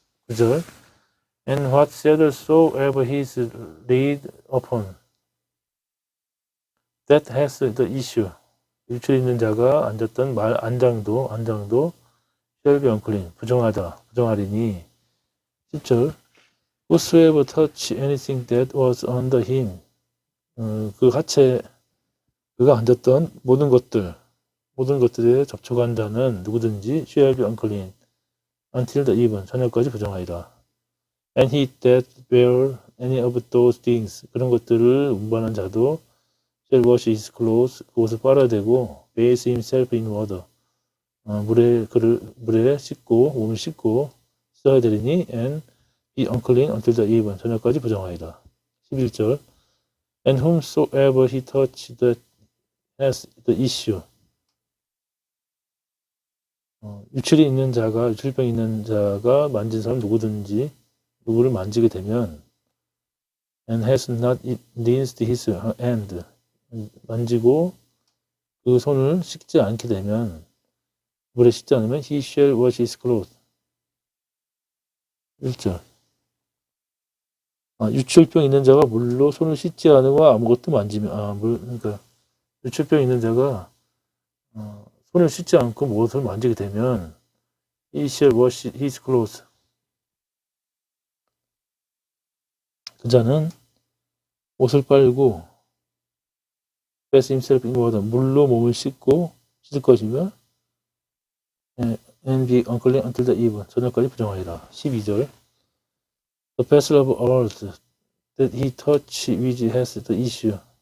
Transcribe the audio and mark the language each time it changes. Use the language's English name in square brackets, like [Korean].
[English] 9절 And whatsoever he is laid upon that has the issue. [Korean] 유출 있는 자가 앉았던 안장도 [English] shall be unclean, [Korean] 부정하리니. [English] 10절 Whosoever touch anything that was under him. [Korean] 그가 앉았던 모든 것들에 접촉한 자는 누구든지 [English] shall be unclean until the even. [Korean] 저녁까지 부정하리라. [English] And he that bear any of those things. [Korean] 그런 것들을 운반한 자도 [English] shall wash his clothes. [Korean] 그 옷을 빨아야 되고 [English] bathe himself in water. [Korean] 물에 씻고 몸을 씻고 씻어야 되리니 [English] and be unclean until the even. [Korean] 저녁까지 부정하리라. [English] 11절 And whomsoever he touch that has the issue. [Korean] 유출병 있는 자가 만진 사람 누구를 만지게 되면 [English] and has not rinsed his hand. [Korean] 만지고 그 손을 씻지 않게 되면 물에 씻지 않으면 [English] he shall wash his clothes. [Korean] 1절 유출병 있는 자가 물로 손을 씻지 않으고 아무것도 만지면 그러니까 유출병 있는 자가 손을 씻지 않고 무엇을 만지게 되면 [English] he shall wash his clothes. [Korean] 그자는 옷을 빨고 [English] bathe himself in water, [Korean] 물로 몸을 씻고 씻을 것이며 [English] and be unclean until the even, [Korean] 저녁까지 부정하리라. [English] 12절 The vessel of earth that he touch with has the issue.